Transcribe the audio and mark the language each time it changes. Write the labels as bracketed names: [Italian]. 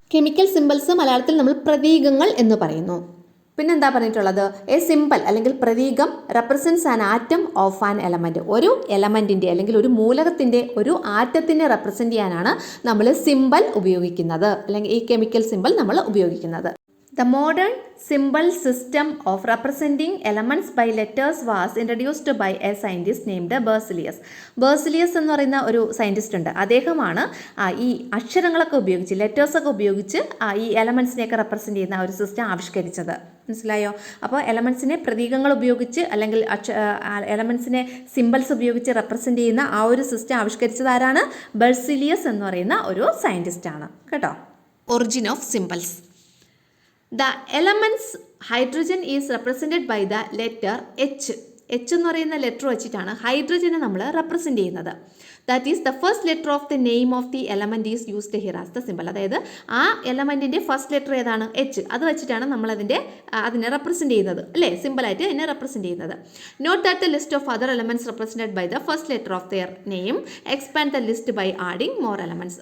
[Malayalam] Chemical symbols മലയാളത്തിൽ നമ്മൾ പ്രതീകങ്ങൾ എന്ന് പറയുന്നു. പിന്നെന്താ പറഞ്ഞിട്ടുള്ളത്? [English] a symbol [Malayalam] അല്ലെങ്കിൽ പ്രതീകം [English] Represents an atom of an element. [Malayalam] ഒരു എലമെൻറ്റിൻ്റെ അല്ലെങ്കിൽ ഒരു മൂലകത്തിൻ്റെ ഒരു ആറ്റത്തിനെ റെപ്രസെൻറ്റ് ചെയ്യാനാണ് നമ്മൾ സിമ്പിൾ ഉപയോഗിക്കുന്നത്, അല്ലെങ്കിൽ ഈ കെമിക്കൽ സിമ്പിൾ നമ്മൾ ഉപയോഗിക്കുന്നത്. [English] The modern symbol system of representing elements by letters was introduced by a scientist named Berzelius. [Malayalam] ബെർസിലിയസ് എന്ന് പറയുന്ന ഒരു സയൻറ്റിസ്റ്റ് ഉണ്ട്. അദ്ദേഹമാണ് ഈ അക്ഷരങ്ങളൊക്കെ ഉപയോഗിച്ച് ലെറ്റേഴ്സൊക്കെ ഉപയോഗിച്ച് ഈ എലമെൻസിനെയൊക്കെ റെപ്രസെൻറ്റ് ചെയ്യുന്ന ഒരു സിസ്റ്റം ആവിഷ്കരിച്ചത്. മനസ്സിലായോ? അപ്പോൾ എലമെൻസിനെ പ്രതീകങ്ങൾ ഉപയോഗിച്ച് അല്ലെങ്കിൽ എലമെൻസിനെ സിമ്പിൾസ് ഉപയോഗിച്ച് റെപ്രസെൻറ്റ് ചെയ്യുന്ന ആ ഒരു സിസ്റ്റം ആവിഷ്കരിച്ചത് ആരാണ്? ബെർസിലിയസ് എന്ന് പറയുന്ന ഒരു സയൻറ്റിസ്റ്റാണ് കേട്ടോ. [English] Origin of symbols. The elements hydrogen is represented by the letter H. [Malayalam] H എന്ന് പറയുന്ന ലെറ്റർ വെച്ചിട്ടാണ് ഹൈഡ്രജനെ നമ്മൾ റെപ്രസെൻറ്റ് ചെയ്യുന്നത്. [English] That is the first letter of the name of the element is used here as the symbol. [Malayalam] അതായത് ആ എലമെൻറ്റിൻ്റെ first letter ഏതാണ്? H. അത് വെച്ചിട്ടാണ് നമ്മൾ അതിനെ റെപ്രസെൻറ്റ് ചെയ്യുന്നത് അല്ലേ, സിമ്പിളായിട്ട് അതിനെ റെപ്രസെൻറ്റ് ചെയ്യുന്നത്. [English] Note that the list of other elements represented by the first letter of their name expand the list by adding more elements.